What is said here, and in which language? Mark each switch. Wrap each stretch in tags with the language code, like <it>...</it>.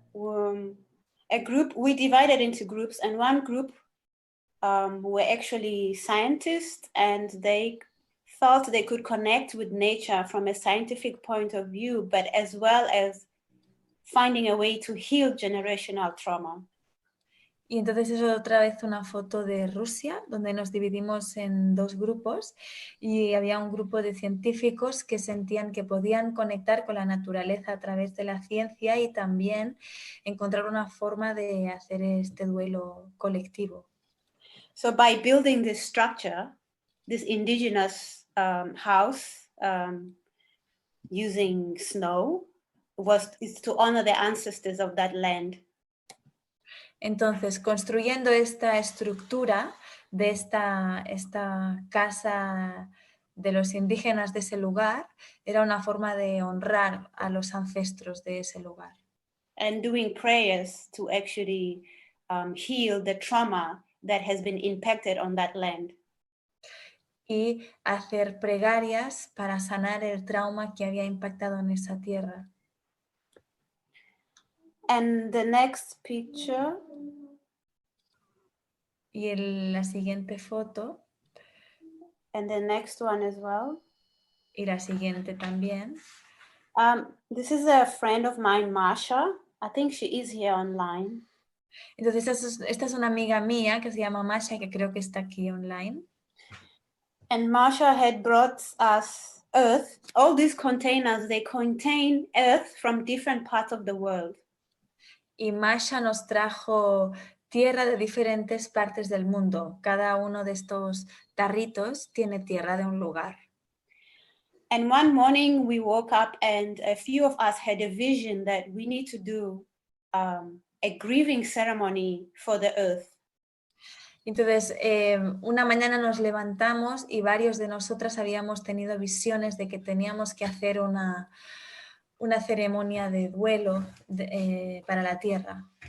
<en>We divided into groups, and one group were actually scientists, and they felt they could connect with nature from a scientific point of view, but as well as finding a way to heal generational trauma.</en> <es>Y entonces es otra vez una foto de Rusia, donde nos dividimos en dos grupos y había un grupo de científicos que sentían que podían conectar con la naturaleza a través de la ciencia y también encontrar una forma de hacer este duelo colectivo.</es> <en>So by building this structure, this indigenous house using snow is to honor the ancestors of that land.</en> <es>Entonces, construyendo esta estructura de esta casa de los indígenas de ese lugar, era una forma de honrar a los ancestros de ese lugar.</es> <en>And doing prayers to actually heal the trauma that has been impacted on that land.</en> <es>Y hacer plegarias para sanar el trauma que había impactado en esa tierra.</es> <en>And the next picture.</en> <es>Y la siguiente foto.</es> <en>And the next one as well.</en> <es>Y la siguiente también.</es> <en>This is a friend of mine, Masha. I think she is here online.</en> <es>Entonces, esta es una amiga mía que se llama Masha, que creo que está aquí online.</es> <en>And Masha had brought us earth. All these containers, they contain earth from different parts of the world.</en> <es>Y Masha nos trajo tierra de diferentes partes del mundo. Cada uno de estos tarritos tiene tierra de un lugar.</es> <en>And one morning we woke up and a few of us had a vision that we need to do a grieving ceremony for the earth.</en> <es>Entonces, una mañana nos levantamos y varios de nosotras habíamos tenido visiones de que teníamos que hacer una ceremonia de duelo para la tierra.</es>